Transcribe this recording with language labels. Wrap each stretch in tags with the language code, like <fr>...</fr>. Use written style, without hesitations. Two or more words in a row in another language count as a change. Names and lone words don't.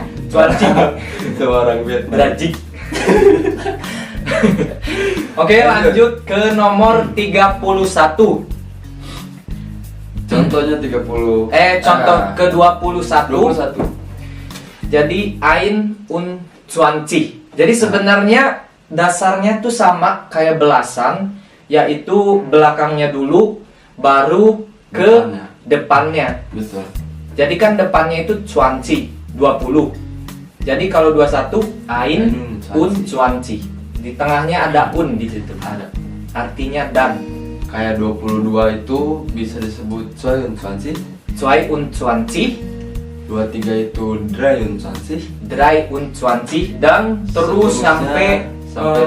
<id>20. Itu orang Vietnam. Brajik. Oke, lanjut ke nomor 31. Contohnya 30. Contoh ke 21. 21. Jadi</id> <de>ein und</de> <id>20. Jadi sebenarnya dasarnya tuh sama kayak belasan, yaitu belakangnya dulu baru ke depannya. Betul. Jadi kan depannya itu 20, 20. Jadi kalau 21</id> <de>ein und</de> <id>20. Di tengahnya ada un di situ. Ada. Artinya dan. Kayak 22 itu bisa disebut 22. 22, 23 itu 23. 23 dan terus Seterusnya sampai</id>